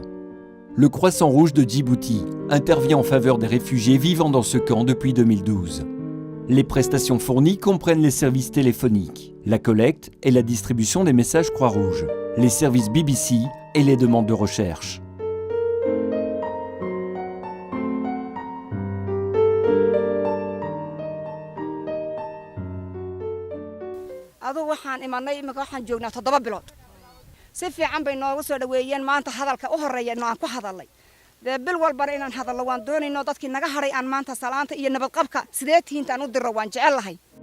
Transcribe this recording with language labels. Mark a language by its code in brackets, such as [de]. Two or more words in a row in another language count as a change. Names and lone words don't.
[fr] Le Croissant Rouge de Djibouti intervient en faveur des réfugiés vivant dans ce camp depuis 2012. Les prestations fournies comprennent les services téléphoniques, la collecte et la distribution des messages Croix-Rouge, les services BBC et les demandes de recherche. [so] waxaan imanay imika waxaan joognaa 7 bilood si fiican bay noogu soo dhaweeyeen maanta hadalka u horeeyay aan ku hadalay bil walba inaan hadallo waan doonayno dadkii naga haray aan maanta salaanta iyo nabad qabka sidee tiintaan u diro waan jecelahay.